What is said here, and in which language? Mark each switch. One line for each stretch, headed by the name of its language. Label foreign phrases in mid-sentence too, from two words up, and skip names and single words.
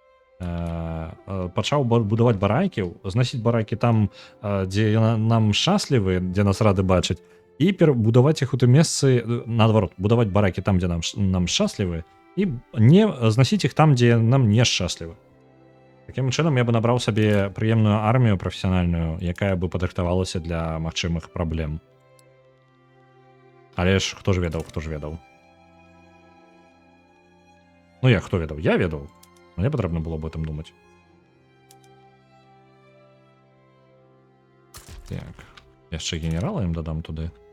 Belarusian: Пачаў будаваць баракі, зносіць баракі там, дзе нам шчаслівы, дзе нас рады бачыць, і будаваць іх у тым месцы, наадварот, будаваць баракі там, дзе нам шчаслівы, і не зносіць іх там, дзе нам не шчаслівы. Такім чынам я бы набраў сабе прыемную армію прафесіянальную, якая бы падрыхтавалася для магчымых праблем. Але ж хто ж ведаў, хто ж ведаў? Ну як хто ведаў? Я ведаў. Мне патрэбна было
Russian: об этом
Belarusian: думаць. Так, яшчэ генерала ім дадам туды.